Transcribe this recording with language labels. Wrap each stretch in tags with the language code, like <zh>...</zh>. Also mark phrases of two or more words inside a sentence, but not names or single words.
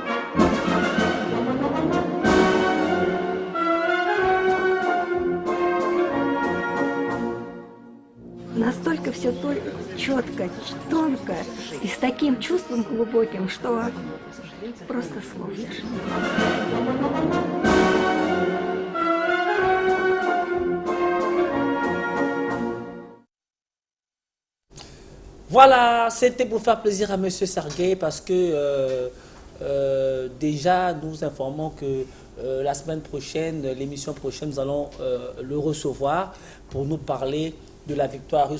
<ru>Настолько все четко, тонко и с таким чувством глубоким, что просто слов лишь.</ru> <fr>Voilà, c'était pour faire plaisir à M. Sergueï parce que déjà nous informons que la semaine prochaine, l'émission prochaine, nous allons le recevoir pour nous parler de la victoire russe.</fr>